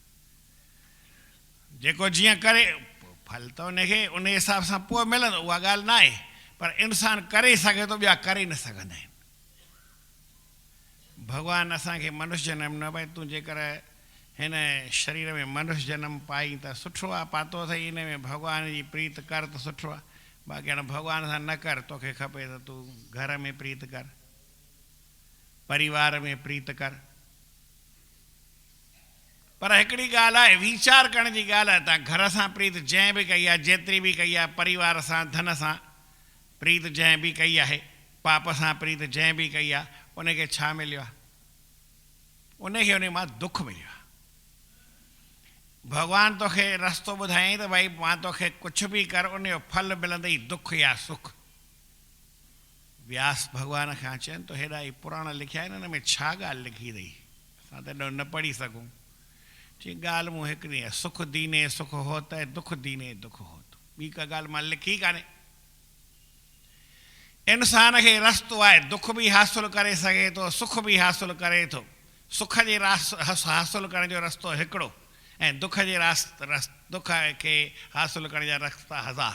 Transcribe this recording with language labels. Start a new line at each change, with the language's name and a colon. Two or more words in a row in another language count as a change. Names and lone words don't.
Sindhi: जेको जीअं करे फल त उनखे उन हिसाब सां पोइ मिलंदो, उहा ॻाल्हि न आहे, पर इंसानु करे सघे थो, ॿिया करे न सघंदा आहिनि। भॻवानु असांखे मनुष्य जनम न, भई तूं जेकर हिन शरीर में मनुष्य जनम पाई त सुठो आहे, पातो अथई, इन में भॻवान जी प्रीत कर त सुठो आहे। बाक़ी हाणे भॻवान सां न कर, तोखे खपे त तूं घर में प्रीत कर, परिवार में प्रीत कर। पर हिकिड़ी ॻाल्हि आहे, वीचार करण जी ॻाल्हि आहे। तव्हां घर सां प्रीत जंहिं बि कई आहे, जेतिरी बि कई आहे, परिवार सां धन सां प्रीत जंहिं बि कई आहे, पाप सां प्रीत जंहिं बि कई आहे, उनखे छा मिलियो आहे? उनखे उन मां दुख मिलियो आहे। भॻवानु तोखे रस्तो ॿुधायईं त भई मां तोखे कुझु बि कर, उनजो फल मिलंदई दुख या सुख। व्यास भॻवान खां चवनि तो हेॾा ई पुराण लिखिया आहिनि, हिन में छा ॻाल्हि लिखी अथई, असां त एॾो न पढ़ी सघूं। चई ॻाल्हि मूं हिकिड़ी आहे,
Hindi: सुख दीने सुख होत है, दुख दीने दुख होत।
Sindhi: ॿी का ॻाल्हि मां लिखी कान्हे। इंसान खे रस्तो आहे, दुख बि हासिलु करे सघे थो, सुख बि हासिलु करे थो। सुख जे हासिलु करण जो रस्तो हिकिड़ो, ऐं दुख जे दुख खे हासिलु करण जा रस्ता 1000।